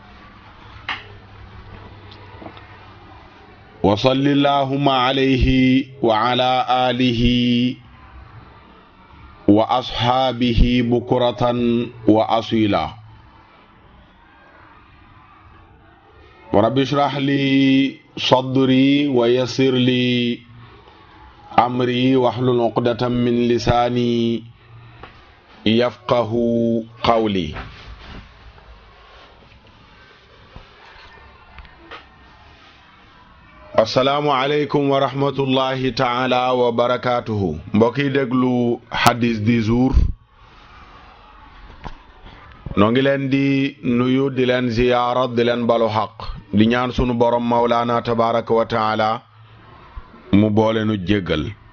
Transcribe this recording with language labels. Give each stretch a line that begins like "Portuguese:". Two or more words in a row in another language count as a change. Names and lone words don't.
Arabic: وصل اللهم عليه وعلى آله وأصحابه بكرة وأصيلا رب اشرح لي صدري ويسر لي أمري واحلل عقدة من لساني يفقه قولي السلام عليكم ورحمة الله تعالى وبركاته
Wolof: mbokk yi déglu hadis
French: du jour
Wolof: noo ngi leen di nuyu di leen ziyaara di leen balu xaq di ñaan sunu borom
Arabic: مولانا تبارك وتعالى
Wolof: mu boole nu jéggal